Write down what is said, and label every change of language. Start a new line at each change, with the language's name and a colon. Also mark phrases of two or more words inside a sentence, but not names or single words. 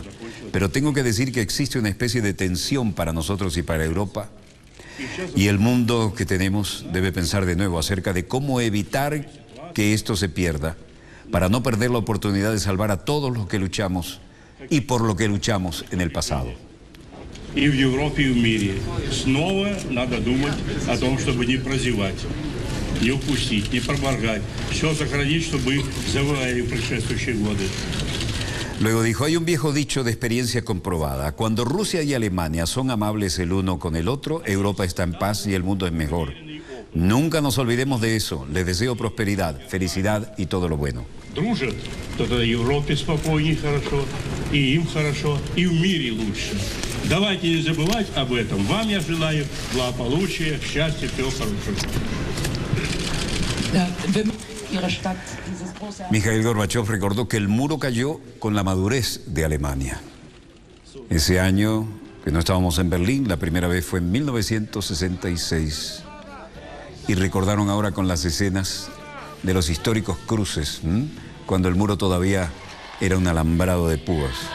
Spanish: Pero tengo que decir que existe una especie de tensión para nosotros y para Europa, y el mundo que tenemos debe pensar de nuevo acerca de cómo evitar que esto se pierda, para no perder la oportunidad de salvar a todos los que luchamos y por lo que luchamos en el pasado.
Russian: И в Европе, и в мире. Снова надо думать о том, чтобы не прозевать, не упустить, не проморгать. Все сохранить, чтобы завоевали в предшествующие годы.
Spanish: Luego dijo, hay un viejo dicho de experiencia comprobada. Cuando Rusia y Alemania son amables el uno con el otro, Europa está en paz y el mundo es mejor. Nunca nos olvidemos de eso. Les deseo prosperidad, felicidad y todo lo bueno.
Russian: Дружат, то тогда Европе спокойнее хорошо, и им хорошо, и в мире лучше. Давайте не забывать об этом. Вам я желаю благополучия, счастья, всего хорошего.
Spanish: Mikhail Gorbachev recordó que el muro cayó con la madurez de Alemania. Ese año que no estábamos en Berlín, la primera vez fue en 1966. Y recordaron ahora con las escenas de los históricos cruces, cuando el muro todavía era un alambrado de púas.